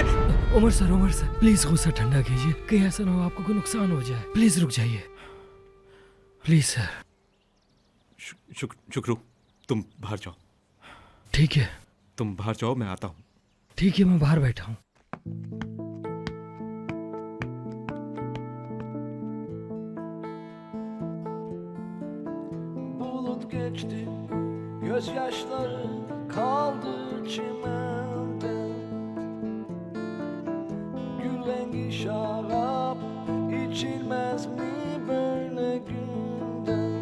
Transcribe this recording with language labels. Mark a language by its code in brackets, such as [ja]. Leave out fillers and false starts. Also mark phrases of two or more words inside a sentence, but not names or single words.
[hi] उमर सर प्लीज गुस्सा ठंडा कीजिए, कहीं ऐसा ना हो आपको कोई नुकसान हो जाए। प्लीज रुक जाइए प्लीज सर। शुक्रू तुम बाहर जाओ। ठीक है तुम बाहर जाओ, मैं आता हूँ। ठीक है, मैं बाहर बैठा हूँ। [tr] Bulut geçti, gözyaşları kaldı çimende. Gül rengi şarap içilmez mi böyle günde?